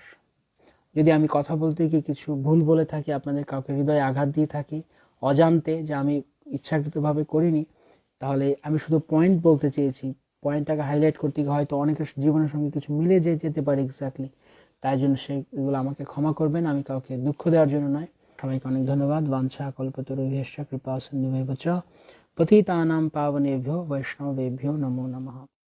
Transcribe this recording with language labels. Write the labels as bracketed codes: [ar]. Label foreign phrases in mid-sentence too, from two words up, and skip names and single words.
[bn] যদি আমি কথা বলতে গিয়ে কিছু ভুল বলে থাকি, আপনাদের কাউকে হৃদয়ে আঘাত দিয়ে থাকি অজান্তে, যে আমি ইচ্ছাকৃতভাবে করিনি, তাহলে আমি শুধু পয়েন্ট বলতে চেয়েছি। পয়েন্টটাকে হাইলাইট করতে গিয়ে হয়তো অনেকের জীবনের সঙ্গে কিছু মিলে যেতে পারে এক্স্যাক্টলি, তাই জন্য সেগুলো আমাকে ক্ষমা করবেন, আমি কাউকে দুঃখ দেওয়ার জন্য নয়। সবাইকে অনেক ধন্যবাদ। [sa] বাঞ্ছা কল্পতরুভ্যশ্চ কৃপা সিন্ধুভ্যেব চ পতিতানাং পাবনেভ্যো বৈষ্ণবেভ্যো নমো নমঃ।